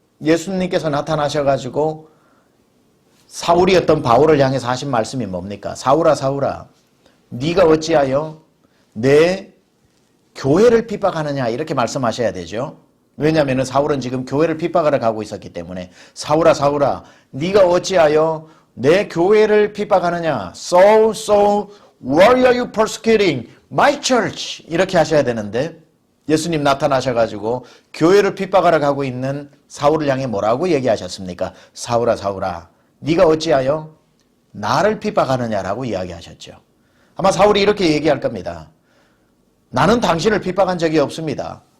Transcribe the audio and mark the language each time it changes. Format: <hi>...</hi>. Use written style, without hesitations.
<ko>예수님께서 나타나셔가지고 사울이었던 바울을 향해서 하신 말씀이 뭡니까? 사울아 사울아 네가 어찌하여 내 교회를 핍박하느냐 이렇게 말씀하셔야 되죠. 왜냐하면 사울은 지금 교회를 핍박하러 가고 있었기 때문에 사울아 사울아 네가 어찌하여 내 교회를 핍박하느냐.</ko> <en>So why are you persecuting my church?</en> <ko>이렇게 하셔야 되는데 예수님 나타나셔가지고 교회를 핍박하러 가고 있는 사울을 향해 뭐라고 얘기하셨습니까? 사울아 사울아 네가 어찌하여 나를 핍박하느냐라고 이야기하셨죠. 아마 사울이 이렇게 얘기할 겁니다. 나는 당신을 핍박한 적이 없습니다.</ko>